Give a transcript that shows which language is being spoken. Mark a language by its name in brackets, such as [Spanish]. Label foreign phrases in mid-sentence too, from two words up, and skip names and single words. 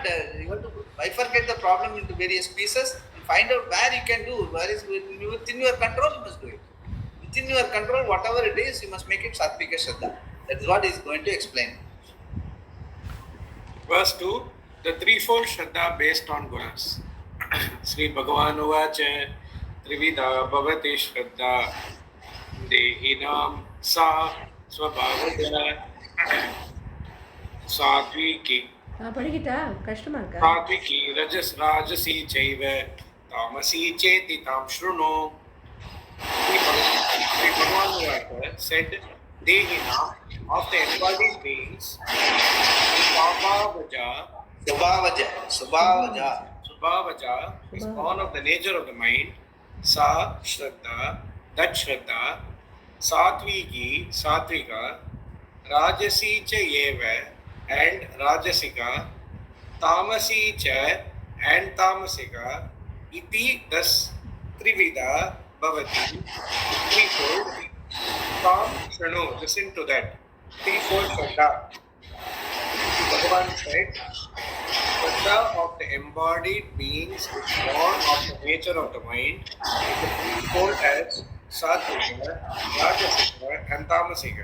[English] You have to bifurcate the problem into various pieces and find out where you can do. Where is within your control, you must do it. Within your control, whatever it is, you must make it [Sanskrit] सात्त्विक श्रद्धा. [English] That is what he is going to explain. Verse 2, the threefold Shraddha based on gunas. [Sanskrit] श्री भगवान् उवाच त्रिविधा भवति श्रद्धा देहिनाम् सा स्वभावजा सात्त्विकी [Tamil] படிக்கிட்டா கஷ்டமா இருக்கா? [Sanskrit] सात्त्विकी राजसी चैव तामसी चेति ताम् शृणु. [English] Sri Bhagavan Uvacha said, Dehinam, of the embodied beings, Subhavaja is born of the nature of the mind. [Sanskrit] सा श्रद्धा, [English] that Shraddha, Satvika, [Sanskrit] राजसी च एव, [English] and Rajasika, [Sanskrit] तामसी च [English] and Tamasika, Iti thus [Sanskrit] त्रिविधा भवति, [English] threefold. [Sanskrit] ताम् शृणु, [English] listen to that. Threefold Shraddha. Bhagavan said, Shraddha of the embodied beings is born of the nature of the mind, is threefold as Satvika, Rajasika, and Tamasika.